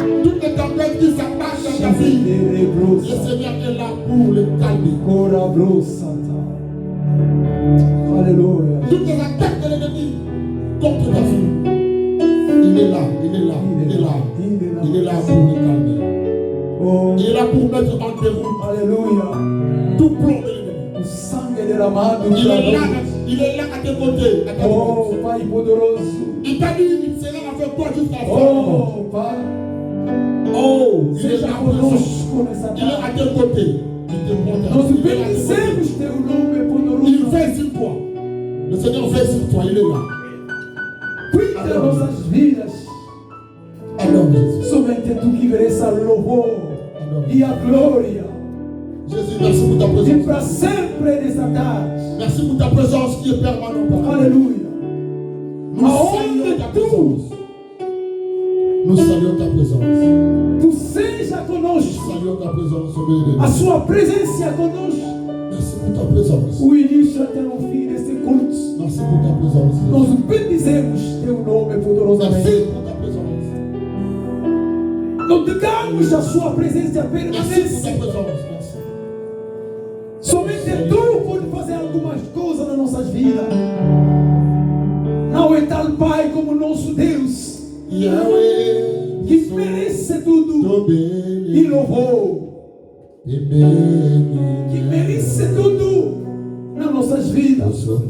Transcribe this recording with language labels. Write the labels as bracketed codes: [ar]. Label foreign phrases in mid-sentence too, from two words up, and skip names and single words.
[fr] Toutes les tempêtes qui s'abattent dans ta vie, le Seigneur est là pour les calmer. Alléluia. Toutes les attaques de l'ennemi contre ta vie, il est là, il est là, il est là. Il est là pour les calmer. Oh. Il est là pour mettre en déroute Alléluia. tout plan de l'ennemi. [pt] O sangue derramado. [fr] Il est là à tes côtés. À ta Oh, droite. [pt] Pai poderoso. [fr] Il t'a dit, il sera avec toi jusqu'à la fin. [pt] Oh, Pai. [fr] Oh, il est [pt] Seja [fr] là présent. [pt] conosco nessa [fr] Il est à [pt] tarde. [fr] tes côtés. Il te protège. [pt] Nós [fr] Il est à tes côtés. [pt] bendizemos teu nome [fr] Il [pt] poderoso. [fr] veille sur toi. Le Seigneur veille sur toi. Il est là. [pt] Cuida das nossas vidas. [fr] Alors, Jésus. [pt] Somente tu que mereça louvor [fr] Alors, [pt] e a glória. [fr] Jésus, merci pour ta [pt] E [fr] présence. [pt] para sempre nessa tarde. [fr] Merci pour ta présence qui est permanente. [pt] Aleluia. [fr] Nous saluons ta présence. Nous saluons ta présence. [pt] Tu seja [fr] Nous [pt] conosco. [fr] saluons ta présence au milieu de [pt] A [fr] nous. [pt] sua presença conosco. [fr] Merci pour ta présence. [pt] O início até o fim desse culto. [fr] Merci pour ta présence. [pt] Nós [fr] Jésus. [pt] bendizemos teu nome [fr] Merci [pt] poderosamente. [fr] pour ta présence. [pt] Não digamos a sua presença [fr] Merci pour ta [pt] permanece. [fr] présence. Merci. [pt] Somente tu pode fazer algumas coisas nas nossas vidas. Não é tal Pai como nosso Deus, Yahweh, que merece tudo e louvor, que merece tudo nas nossas vidas.